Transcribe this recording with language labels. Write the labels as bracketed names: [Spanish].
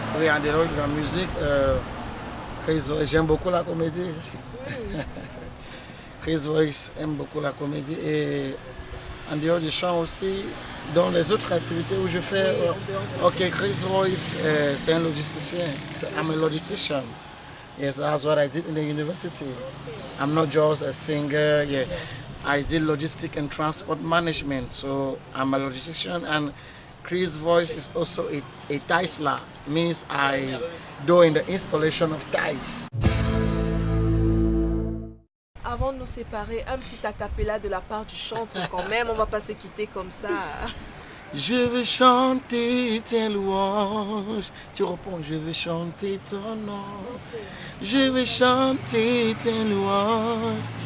[French] Oui, en dehors de la musique, Chris Voice, j'aime beaucoup la comédie. Chris Voice aime beaucoup la comédie et en dehors du chant aussi, dans les autres activités où je fais. Ok, Chris Voice, c'est un logisticien. [English] I'm a logistician. Yes, that's what I did in the university. I'm not just a singer. Yeah, I did logistic and transport management. So I'm a logistician, and Chris Voice is also a tiler. Means I do in the installation of ties. [French] Avant de nous séparer, un petit acapella de la part du chanteur quand même. On va pas se quitter comme ça. Je veux chanter tes louanges. Tu réponds: je veux chanter ton nom. Je veux chanter tes louanges.